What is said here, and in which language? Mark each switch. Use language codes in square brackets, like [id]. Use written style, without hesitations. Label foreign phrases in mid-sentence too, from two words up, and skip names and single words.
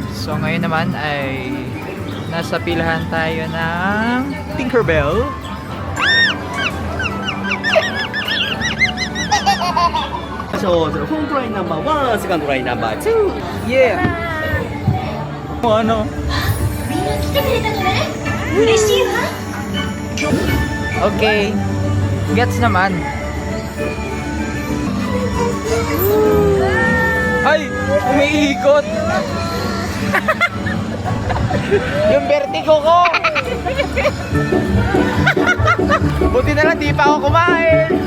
[tl] So ngayon naman ay nasa pilahan tayo ng Tinkerbell. [en] So, front line number 1, second line number 2. Yeah! [tl] O ano? [ja] みんな来てくれたのね嬉しいわ [tl] Okay. Gets naman. Ay! Umiikot! Yung vertigo ko! Buti na lang di pa ako kumain!